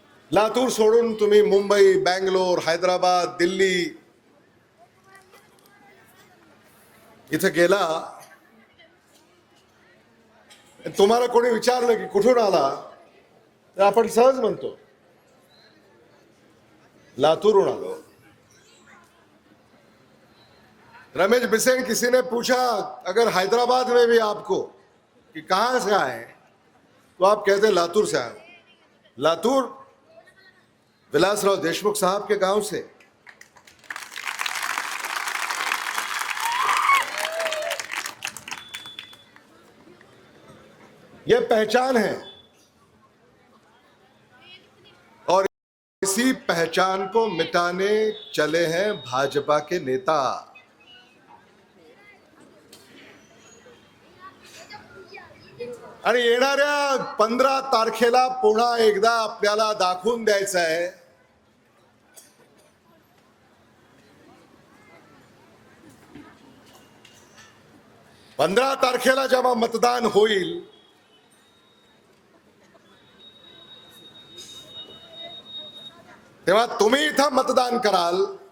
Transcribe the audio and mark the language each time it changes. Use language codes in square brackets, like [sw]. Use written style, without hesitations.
[mr] लातूर सोडून तुम्ही मुंबई, बँगलोर, हैदराबाद, दिल्ली इथे गेला, तुम्हाला कोणी विचारलं की कुठून आला, तर आपण सहज म्हणतो लातूरून आलो. [hi] रमेश बिसेन किसी ने पूछा अगर हैदराबाद में भी आपको कि कहां से आए, तो आप कहते लातूर से आए. लातूर विलासराव देशमुख साहब के गांव से. ये पहचान है और इसी पहचान को मिटाने चले हैं भाजपा के नेता. [mr] आणि येणाऱ्या 15 तारखेला पुन्हा एकदा आपल्याला दाखवून द्यायचं आहे 15 तारखेला जेव्हा मतदान होईल तेव्हा तुम्ही इथं मतदान कराल.